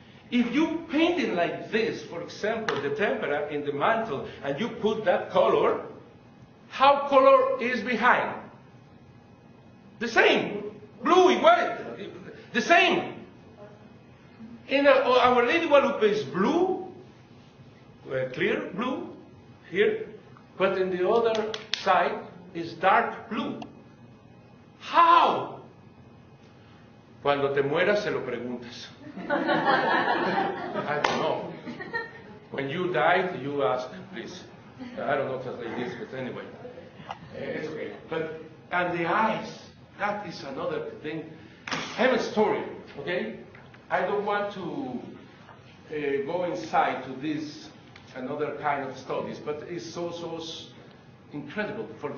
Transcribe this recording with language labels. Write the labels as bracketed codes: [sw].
[en] If you paint it like this, for example, the tempera in the mantle, and you put that color, how color is behind? The same. Blue, white. The same. In Our Lady Guadalupe is blue, clear blue, here, but in the other side is dark blue. How? [es] Cuando te mueras se lo preguntas. [en] I don't know. When you die, you ask, please. I don't know if it's like this, but anyway. It's okay. And the eyes, that is another thing. I have a story, okay? I don't want to go inside to this another kind of studies, but it's so incredible.